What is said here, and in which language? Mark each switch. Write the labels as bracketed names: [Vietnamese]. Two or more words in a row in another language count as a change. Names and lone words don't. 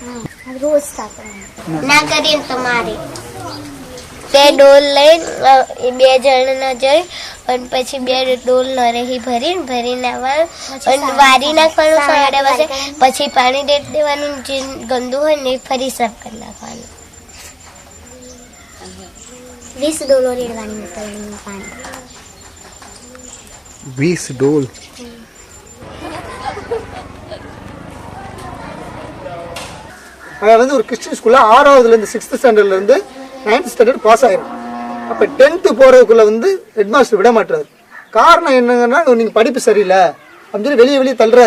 [Gujarati] રોજ ના કરીએ તમારે તે ડોલ લઈને 2 જણ ના જઈ અને પછી 2 ડોલ નરેહી ભરીને આવવાનું અને વારી નાખવાનું 8:30 વાગે, પછી પાણી રેડી દેવાનું, જે ગંદુ હોય ને ફરી સાફ કરી નાખવાનું. 20 ડોલો રેડવાની પાણી. 20 ડોલ. [Tamil] வந்து ஒரு [English] Christian school-la [Tamil] 6வதுலேருந்து 6th ஸ்டாண்டர்ட்லேருந்து 9th [English] standard pass [Tamil] ஆயிரும். அப்போ 10th போகிறதுக்குள்ளே வந்து ஹெட்மாஸ்டர் விட மாட்டுறாரு. காரணம் என்னங்கன்னா நீங்கள் படிப்பு சரியில்லை அப்படின்னு சொல்லி வெளியே தள்ளுறாரு.